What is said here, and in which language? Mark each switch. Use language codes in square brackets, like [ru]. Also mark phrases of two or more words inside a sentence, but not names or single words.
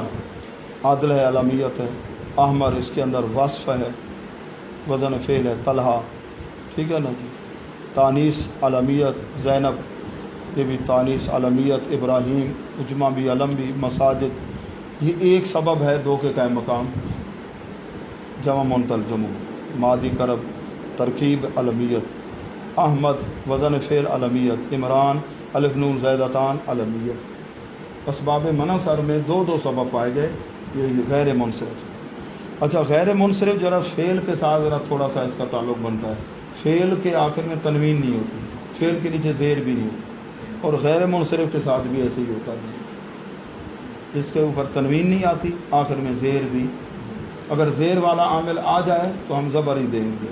[ur] عمر، عادل ہے علمیت ہے، احمر اس کے اندر وصف ہے، وزن فعل ہے طلحہ، ٹھیک ہے نا جی، تانیث علمیت زینب یہ بھی تانیث علمیت، ابراہیم اجمہ بھی علم بھی، مساجد یہ ایک سبب ہے دو کے قائم مقام، جمع منتل جمع، مادی کرب ترکیب علمیت، احمد وزن فعل علمیت، عمران الف نون زیدتان علمیت۔ اسباب منع سر میں دو دو سبب پائے گئے، یہ غیر منصرف۔ اچھا غیر منصرف ذرا فعل کے ساتھ ذرا تھوڑا سا اس کا تعلق بنتا ہے، فعل کے آخر میں تنوین نہیں ہوتی، فعل کے نیچے زیر بھی نہیں ہوتی، اور غیر منصرف کے ساتھ بھی ایسے ہی ہوتا ہے، جس کے اوپر تنوین نہیں آتی آخر میں زیر بھی، اگر زیر والا عامل آ جائے تو ہم زبر ہی دیں گے۔